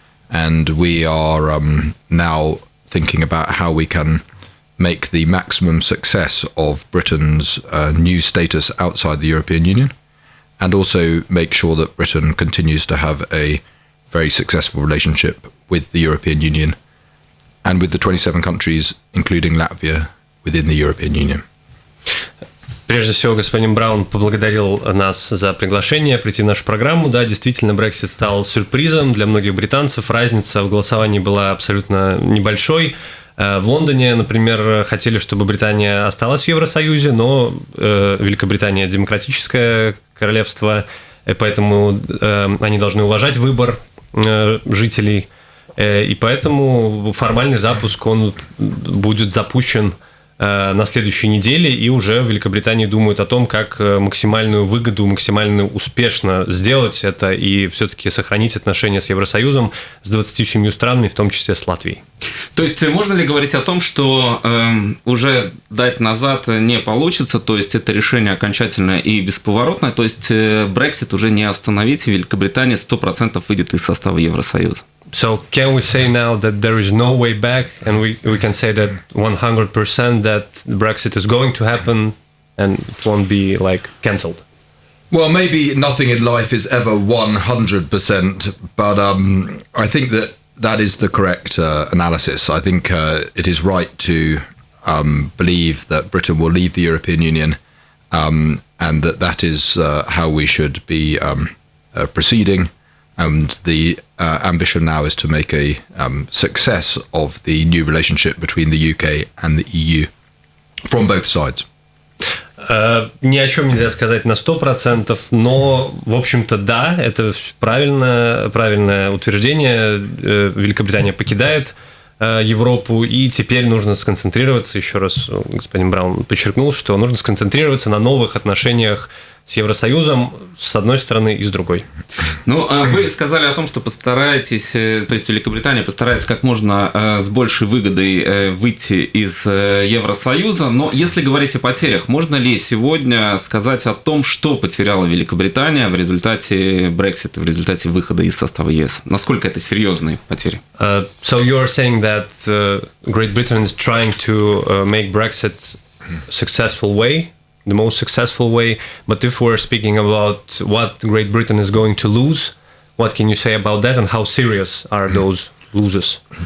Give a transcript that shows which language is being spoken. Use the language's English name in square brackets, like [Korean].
[English] And we are now thinking about how we can make the maximum success of Britain's new status outside the European Union, and also make sure that Britain continues to have a very successful relationship with the European Union and with the 27 countries, including Latvia, within the European Union. [Russian] Прежде всего, господин Браун поблагодарил нас за приглашение прийти в нашу программу. Да, действительно, Брексит стал сюрпризом для многих британцев. Разница в голосовании была абсолютно небольшой. В Лондоне, например, хотели, чтобы Британия осталась в Евросоюзе, но Великобритания демократическое королевство, поэтому они должны уважать выбор жителей. И поэтому формальный запуск, он будет запущен на следующей неделе, и уже в Великобритании думают о том, как максимальную выгоду, максимально успешно сделать это и все-таки сохранить отношения с Евросоюзом, с 27 странами, в том числе с Латвией. То есть можно ли говорить о том, что уже дать назад не получится, то есть это решение окончательное и бесповоротное, то есть Брексит уже не остановить, и Великобритания 100% выйдет из состава Евросоюза? [English] So can we say now that there is no way back, and we can say that 100% that Brexit is going to happen and it won't be like cancelled? Well, maybe nothing in life is ever 100%, but I think that is the correct analysis. I think it is right to believe that Britain will leave the European Union, and that is how we should be proceeding. And the ambition now is to make a success of the new relationship between the UK and the EU from both sides. [Russian] Ни о чем нельзя сказать на 100%, но, в общем-то, да, это правильное утверждение. Великобритания покидает Европу, и теперь нужно сконцентрироваться, еще раз господин Браун подчеркнул, что нужно сконцентрироваться на новых отношениях с Евросоюзом, с одной стороны и с другой. Ну, вы сказали о том, что постараетесь, то есть Великобритания постарается как можно с большей выгодой выйти из Евросоюза, но если говорить о потерях, можно ли сегодня сказать о том, что потеряла Великобритания в результате Брексита, в результате выхода из состава ЕС? Насколько это серьезные потери? [English] So you're saying that Great Britain is trying to make Brexit successful way, the most successful way. But if we're speaking about what Great Britain is going to lose, what can you say about that, and how serious are those losers?